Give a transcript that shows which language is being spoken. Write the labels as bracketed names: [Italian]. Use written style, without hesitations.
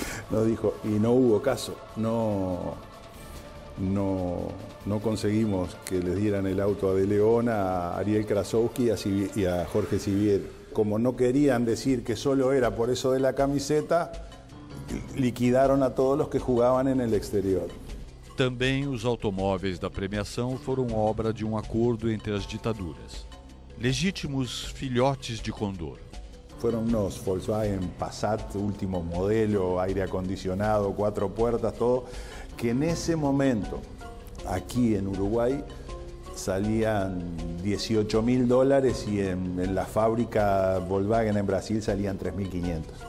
[Spanish] Nos dijo, y no hubo caso, no conseguimos que les dieran el auto a De León, a Ariel Krasowski y a Jorge Siviero. Como no querían decir que solo era por eso de la camiseta, liquidaron a todos los que jugaban en el exterior. [Portuguese] Também os automóveis da premiação foram obra de um acordo entre as ditaduras. Legítimos filhotes de Condor. [Spanish] Fueron unos Volkswagen Passat, último modelo, aire acondicionado, 4 puertas, todo, que en ese momento, aquí en Uruguay, salían $18.000 y en la fábrica Volkswagen en Brasil salían 3.500.